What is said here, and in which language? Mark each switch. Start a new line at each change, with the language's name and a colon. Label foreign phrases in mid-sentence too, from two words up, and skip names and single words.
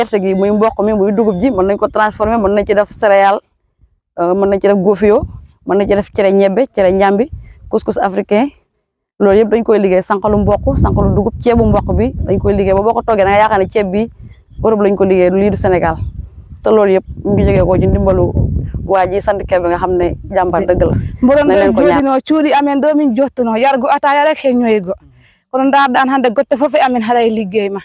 Wolof: gerte gi muy mboq mi muy dugub ji mën nañ ko transformer mën nañ ci def céréale mën nañ ci def gofio mën nañ ci def cere ñebbe cere ñambi
French: couscous africain
Wolof: loolu yëpp dañ koy liggéey sànqalu mboq sànqalu dugub ceebu mboq bi dañ koy liggéey ba boo ko toggee da nga yaakaar ne ceeb bi Europe lañ ko liggéey lii du Sénégal te loolu yëpp mu ngi jógee ko ci ndimbalu waa ji sant Kebe nga xam ne jàmbar dëgg la.
Fula: mboɗon ɗon jooɗino cuuɗi amen ɗo min jottuno yargo ataya rek he ñoygo kono darɗan hannde gotte fof e amen haɗa e liggey ma